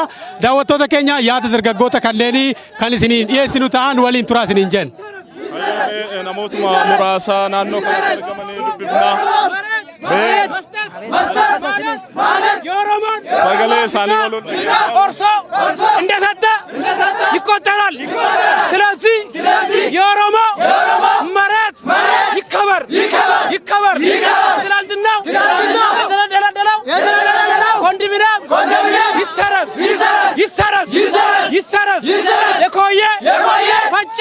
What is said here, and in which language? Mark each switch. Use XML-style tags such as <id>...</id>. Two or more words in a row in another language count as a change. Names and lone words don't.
<om>Daawwattoota keenya yaada dargaggoota kanneenii kan isiniin dhiyeessinu ta'an waliin turaa isiniin jenna. Namootuma muraasaa naannoo kanatti argamanii dubbifnaa. Sagalee isaanii waliin</om> <am>Orso Indesatta ይቆጠራል። ስለዚህ የኦሮሞ መሬት ይከበር ይከበር። ትናንትናው የተደለደለው ኮንዶሚኒየም ይሰረዝ ይሰረዝ ይሰረዝ። የኮየ ፈጨ</am>